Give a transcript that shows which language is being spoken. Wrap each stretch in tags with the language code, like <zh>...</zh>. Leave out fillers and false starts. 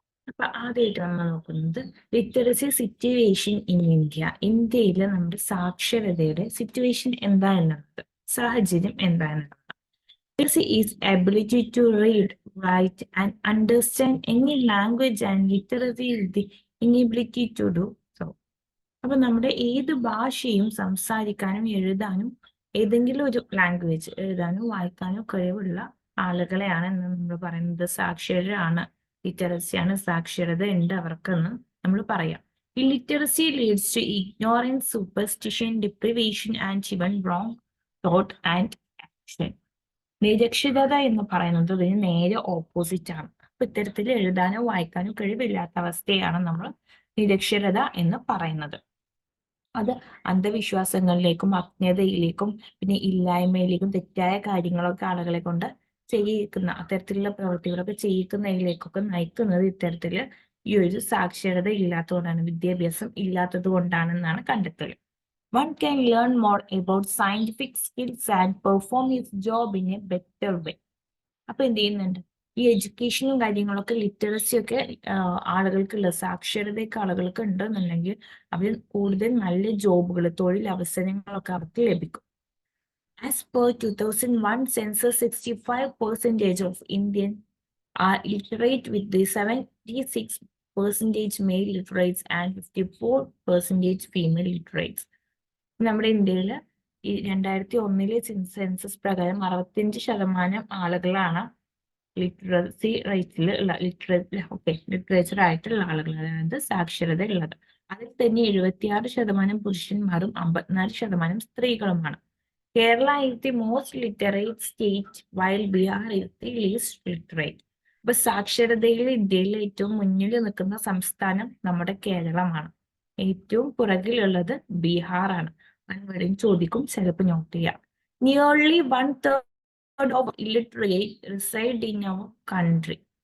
<ml>അപ്പൊ ആദ്യമായിട്ട് നമ്മൾ നോക്കുന്നത്</ml> <en>Literacy situation in India.</en> <ml>ഇന്ത്യയിലെ നമ്മുടെ സാക്ഷരതയുടെ സിറ്റുവേഷൻ എന്താ എന്നുള്ളത്, സാഹചര്യം എന്താ എന്നുള്ളത്.</ml> <en>Literacy is ability to read, write, and understand any language, and literacy is the inability to do so.</en> <ml>അപ്പൊ നമ്മുടെ ഏത് ഭാഷയും സംസാരിക്കാനും എഴുതാനും, ഏതെങ്കിലും ഒരു ലാംഗ്വേജ് എഴുതാനും വായിക്കാനും കഴിവുള്ള ആളുകളെയാണ് നമ്മൾ പറയുന്നത് സാക്ഷരരാണ്, ലിറ്ററസിയാണ്, സാക്ഷരത ഉണ്ട് അവർക്കെന്ന് നമ്മൾ പറയാം.</ml> <en>Illiteracy leads to ignorance, superstition, deprivation and even wrong thought and action.</en> <ml>നിരക്ഷരത എന്ന് പറയുന്നത് ഇതിന് നേരെ ഓപ്പോസിറ്റ് ആണ്. അപ്പൊ ഇത്തരത്തിൽ എഴുതാനോ വായിക്കാനോ കഴിവില്ലാത്ത അവസ്ഥയാണ് നമ്മൾ നിരക്ഷരത എന്ന് പറയുന്നത്. അത് അന്ധവിശ്വാസങ്ങളിലേക്കും അജ്ഞതയിലേക്കും പിന്നെ ഇല്ലായ്മയിലേക്കും തെറ്റായ കാര്യങ്ങളൊക്കെ ആളുകളെ കൊണ്ട് ചെയ്യിക്കുന്ന അത്തരത്തിലുള്ള പ്രവൃത്തികളൊക്കെ ചെയ്യിക്കുന്നതിലേക്കൊക്കെ നയിക്കുന്നത് ഇത്തരത്തില് ഈ ഒരു സാക്ഷരത ഇല്ലാത്തതുകൊണ്ടാണ്, വിദ്യാഭ്യാസം ഇല്ലാത്തത് കൊണ്ടാണെന്നാണ് കണ്ടെത്തൽ.</ml> <en>One can learn more about scientific skills and perform his job in a better way.</en> <ml>അപ്പൊ എന്ത് ചെയ്യുന്നുണ്ട്, ഈ എഡ്യൂക്കേഷനും കാര്യങ്ങളൊക്കെ ലിറ്ററസി ഒക്കെ ആളുകൾക്കുള്ള സാക്ഷരതയൊക്കെ ആളുകൾക്ക് ഉണ്ടെന്നുണ്ടെങ്കിൽ അവർ കൂടുതൽ നല്ല ജോബുകൾ, തൊഴിൽ അവസരങ്ങളൊക്കെ അവർക്ക് ലഭിക്കും.</ml> <en>As per 2001 census, 65% of Indian are literate with the 76% male literates and 54% female literates.</en> <ml>നമ്മുടെ ഇന്ത്യയില് ഈ 2001 സെൻസസ് പ്രകാരം 65% ആളുകളാണ് ലിറ്ററസി റേറ്റിൽ ഉള്ള ലിറ്ററേച്ചർ ആയിട്ടുള്ള ആളുകൾ, അതായത് സാക്ഷരത ഉള്ളത്. അതിൽ തന്നെ 76% പുരുഷന്മാരും 54% സ്ത്രീകളുമാണ്.</ml> <en>Kerala is the most literate state while Bihar is the least literate.</en> <ml>അപ്പൊ സാക്ഷരതയിൽ ഇന്ത്യയിൽ ഏറ്റവും മുന്നിൽ നിൽക്കുന്ന സംസ്ഥാനം നമ്മുടെ കേരളമാണ്, ഏറ്റവും പുറകിലുള്ളത് ബീഹാർ ആണ്. വരും ചോദിക്കും, ചിലപ്പോൾ നോട്ട് ചെയ്യാം.</ml> <en>Nearly 1/3 of illiterate reside in our country.</en>